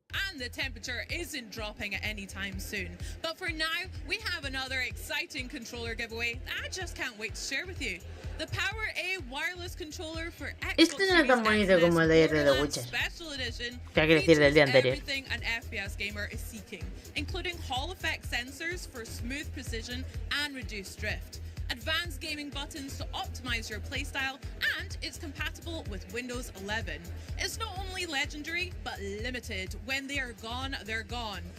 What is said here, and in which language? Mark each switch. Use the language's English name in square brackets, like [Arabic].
[English] And the temperature isn't dropping at any time soon. But for now, we have another exciting controller giveaway that I just can't wait to share with you. The Power A wireless controller for Xbox [Spanish] Este no es tan bonito como el de The Witcher. ¿Qué hay que decir del día anterior? [English] Everything an FPS gamer is seeking, including Hall effect sensors for smooth precision and reduced drift, advanced gaming buttons to optimize your playstyle, and it's compatible with Windows 11. It's not only legendary, but limited. When they are gone, they're gone.